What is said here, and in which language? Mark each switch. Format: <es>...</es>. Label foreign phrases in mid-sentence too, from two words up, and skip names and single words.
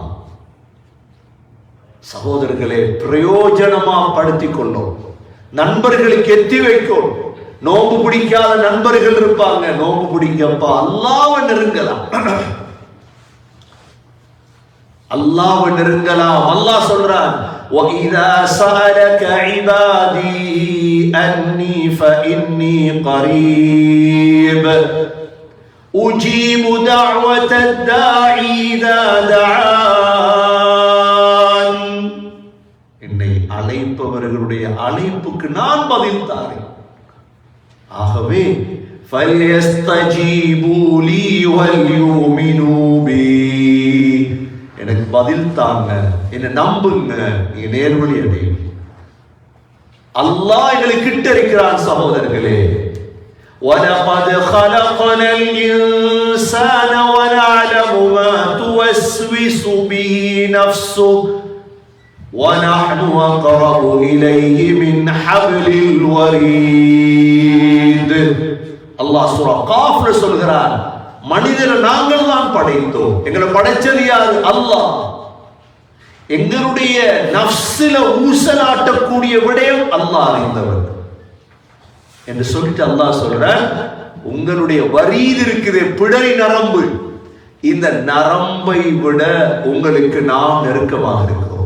<ta>சகோதரர்களே, பிரயோஜனமா படுத்திக் கொள்ளும், நண்பர்களுக்கு எத்தி வைக்கும். நோம்பு பிடிக்காத நண்பர்கள் இருப்பாங்க, நோம்பு பிடிங்கப்பா, அல்லாஹ்வை நெருங்கலாம், அல்லாஹ்வை நெருங்கலாம். அல்லாஹ் சொல்றான்,</ta> <ar>وَإِذَا سَأَلَكَ عِبَادِي أَنِّي فَإِنِّي قَرِيبٌ أُجِيبُ دَعْوَةَ الدَّاعِ إِذَا دَعَانِ.</ar> <ta>என்னை அழைப்பவர்களுடைய அழைப்புக்கு நான் பதில் தாரேன்.</ta> <ar>ஆகவே فَلْيَسْتَجِيبُوا لِي وَلْيُؤْمِنُوا بِي.</ar> <ta>எனக்கு பதில் தாங்க, என்ன நம்புங்க, நீங்க நேர்வழி அடையுங்க. அல்லாஹ் எங்களுக்கு கிட்ட இருக்கிறான் சகோதரர்களே.</ta> <ar>وَلَقَدْ خَلَقْنَا الْإِنسَانَ وَنَعْلَمُ مَا تُوَسْوِسُ بِهِ نَفْسُهُ وَنَحْنُ أَقْرَبُ إِلَيْهِ مِنْ حَبْلِ الْوَرِيدِ.</ar> <ta>அல்லாஹ் சூரா காஃப்ல சொல்கிறான், மனிதரை நாங்கள் தான் படைத்தோம். எங்களை படைச்சது யாரு? அல்லாஹ். எங்களுடைய நஃப்ஸில ஊசலாட்டக்கூடிய விடயம் அல்லாஹ் அறிந்தவர் என்று சொல்லிட்டு அல்லாஹ் சொல்றான், உங்களுடைய வரீது இருக்குது, பிடரி நரம்பு, இந்த நரம்பை விட உங்களுக்கு நாம் நெருக்கமாக இருக்கிறோம்.</ta>